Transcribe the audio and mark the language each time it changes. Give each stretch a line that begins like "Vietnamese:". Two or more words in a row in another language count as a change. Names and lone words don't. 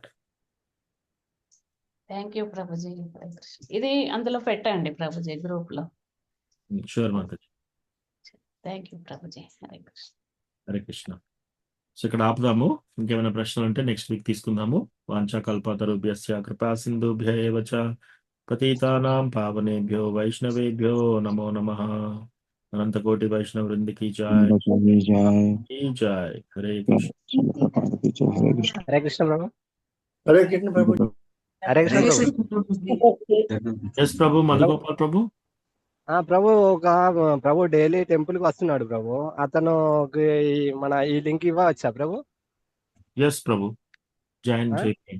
English: thank you
Telugu: ప్రభుజీ. ఇది అందులో పెట్టండి ప్రభుజీ, గ్రూప్ లో. షూర్ మాతాజీ.
English: thank you
Telugu: ప్రభుజీ.
Sanskrit: హరే కృష్ణ. హరే కృష్ణ.
Telugu: సో ఇక్కడ ఆపుదాము. ఇంకేమైనా ప్రశ్నలు ఉంటే
English: next week
Telugu: తీసుకుందాము.
Sanskrit: వాంఛా కల్పతరుభ్యస్య కృపా సింధుభ్య ఏవ చ పతితానాం పావనేభ్యో వైష్ణవేభ్యో నమో నమః. అనంతకోటి వైష్ణవ వృంద
Hindi: की जय. जय.
Sanskrit: हरे कृष्ण. हरे कृष्ण. హరే కృష్ణ ప్రభు. హరే కృష్ణ ప్రభు. హరే కృష్ణ ప్రభు.
Telugu: ఎస్ ప్రభు. మధుగోపాల్ ప్రభు. ప్రభు ప్రభు
English: daily temple
Telugu: కి వస్తున్నాడు ప్రభు. అతను మన ఈ లింక్ ఇవ్వచ్చా ప్రభు? ఎస్ ప్రభు. జాయిన్ చేయండి.